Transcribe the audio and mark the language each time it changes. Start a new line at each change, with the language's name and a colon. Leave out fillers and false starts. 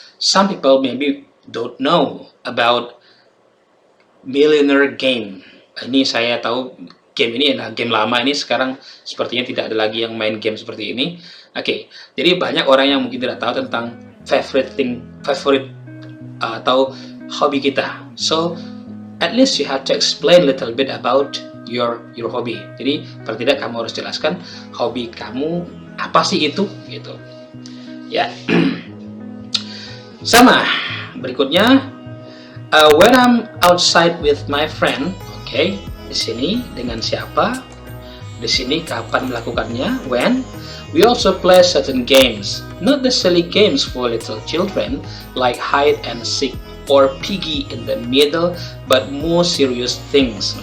English: Some people maybe don't know about millionaire game.
Indonesian: Ini saya tahu game ini adalah game lama, ini sekarang sepertinya tidak ada lagi yang main game seperti ini. Oke, jadi banyak orang yang mungkin tidak tahu tentang favorite atau hobi kita.
English: So at least you have to explain a little bit about your hobby.
Indonesian: Jadi paling tidak kamu harus jelaskan hobi kamu apa sih itu, gitu. Ya. Sama.
English: Berikutnya, when I'm outside with my friend, okay,
Indonesian: di sini dengan siapa? Di sini kapan melakukannya?
English: When? We also play certain games, not necessarily games for little children like hide and seek or piggy in the middle, but more serious things.